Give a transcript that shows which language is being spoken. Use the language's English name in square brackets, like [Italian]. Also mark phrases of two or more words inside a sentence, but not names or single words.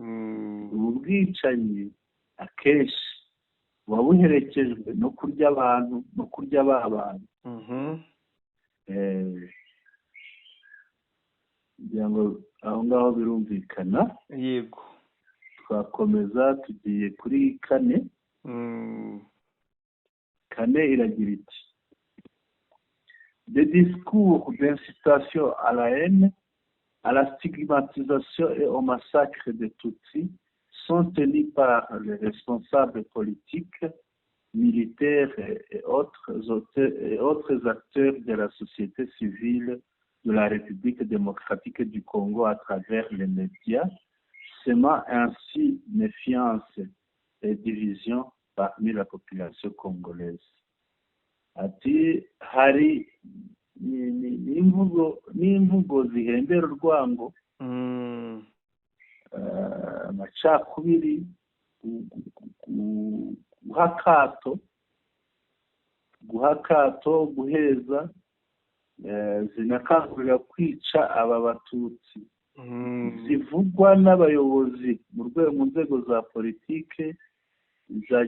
[Kinyarwanda] Ubu bwicanyi akenshi buba buherekejwe no kurya abantu, no kurya ba bantu. kugira ngo aho ngaho birumvikana. Yego. Twakomeza tugiye kuri kane. Kane iragira iti: [French] des discours d'incitation à la haine, à la stigmatisation et au massacre des Tutsis sont tenus par les responsables politiques, militaires et autres acteurs de la société civile de la République démocratique du Congo à travers les médias, semant ainsi méfiance et division parmi la population congolaise. [Kinyarwanda] Ati hari n'imvugo zihembera urwango, amacakubiri, guha akato, guheza, zinakangurira kwica aba batutsi, zivugwa n'abayobozi mu nzego za politike, za